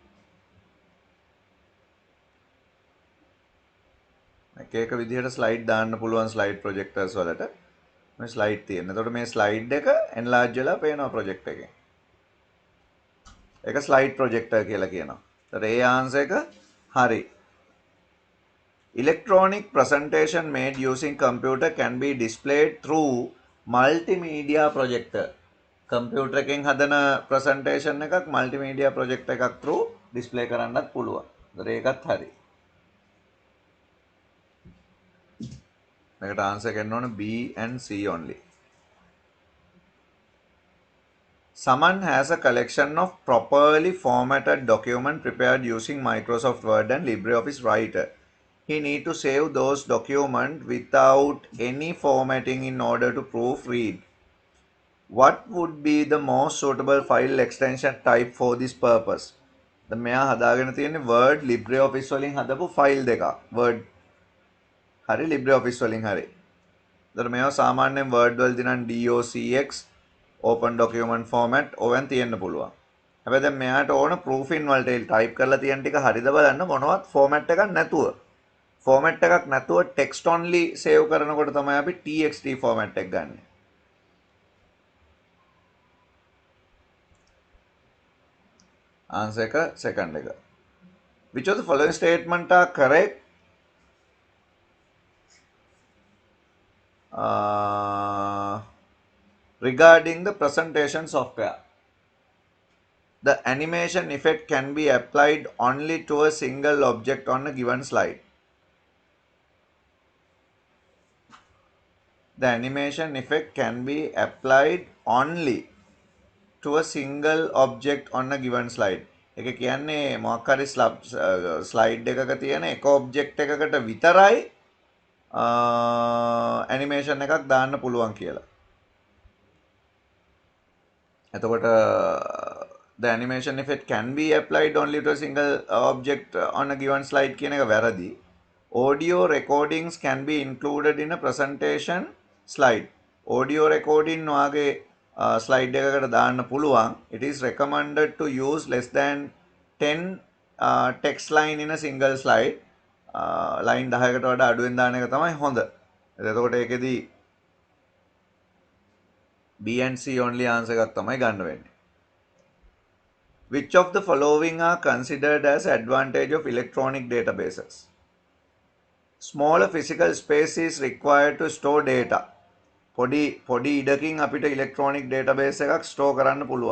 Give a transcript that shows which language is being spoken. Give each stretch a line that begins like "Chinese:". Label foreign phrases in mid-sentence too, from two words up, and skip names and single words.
Sinhala: එක විදිහට slide දාන්න පුළුවන් slide projectors වලට. මේ slide තියෙන. එතකොට මේ slide එක enlarge වෙලා පේනවා project එකෙන්. ඒක
English: slide projector
Sinhala: කියලා කියනවා. ඒතර ඒ answer එක හරි.
English: Electronic presentation made using computer can be displayed through multimedia projector.
Sinhala: computer එකෙන් හදන presentation එකක්
English: multimedia projector
Sinhala: එකක්
English: through display
Sinhala: කරන්නත් පුළුවන්. ඒතර ඒකත් හරි. මේකට answer කරන්න ඕන
English: B and C only. Someone has a collection of properly formatted document prepared using Microsoft Word and LibreOffice Writer. He need to save those documents without any formatting in order to proofread. What would be the most suitable file extension type for this purpose?
Sinhala: The මෙයා හදාගෙන තියෙන්නේ Word LibreOffice වලින් හදපු file දෙකක්. Word හරි LibreOffice වලින් හරි. ඒතර මේවා සාමාන්‍යයෙන් Word වලදී නම් docx
English: open document format
Sinhala: ඕවෙන් තියෙන්න පුළුවන්. හැබැයි දැන් මෙයාට ඕන proofing වලට type කරලා තියෙන ටික හරිද බලන්න මොනවත් format එකක් නැතුව. format එකක් නැතුව
English: text only save
Sinhala: කරනකොට තමයි අපි txt format එක ගන්න. answer එක second එක.
English: Which of the following statement are correct? Regarding the presentation software, the animation effect can be applied only to a single object on a given slide. The animation effect can be applied only to a single object on a given slide.
Sinhala: එක කියන්නේ මොකක් හරි slide එකක තියෙන එක object එකකට විතරයි animation එකක් දාන්න පුළුවන් කියලා. එතකොට
English: the animation effect can be applied only to a single object on a given slide
Sinhala: කියන එක වැරදි.
English: Audio recordings can be included in a presentation slide. Audio recording
Sinhala: වාගේ slide එකකට දාන්න පුළුවන්.
English: It is recommended to use less than 10 text line in a single slide.
Sinhala: line 10කට වඩා අඩුවෙන් දාන එක තමයි හොඳ. එතකොට ඒකෙදි
English: B and C only
Sinhala: answer එකක් තමයි ගන්න වෙන්නේ.
English: Which of the following are considered as advantage of electronic databases? Smaller physical space is required to store data.
Sinhala: පොඩි ඉඩකින් අපිට
English: electronic database
Sinhala: එකක් ස්ටෝර් කරන්න පුළුවන්.